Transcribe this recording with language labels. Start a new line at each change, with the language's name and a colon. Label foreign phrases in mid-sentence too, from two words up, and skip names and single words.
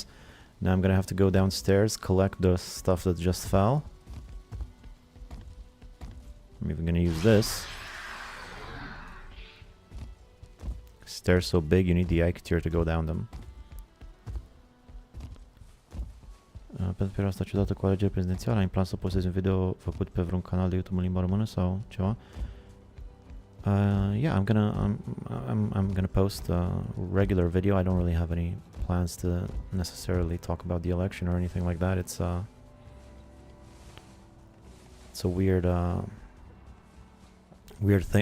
English: Now I'm going to have to go downstairs, collect the stuff that just fell. I'm even going to use this. Stairs so big, you need the Ike tier to go down them.
Romanian: Pentru perioada asta ciudată cu alegeri prezidențiale, am plan să postez un video făcut pe vreun canal de YouTube în limba română sau ceva.
English: Yeah, I'm gonna post a regular video. I don't really have any plans to necessarily talk about the election or anything like that. It's a weird weird thing.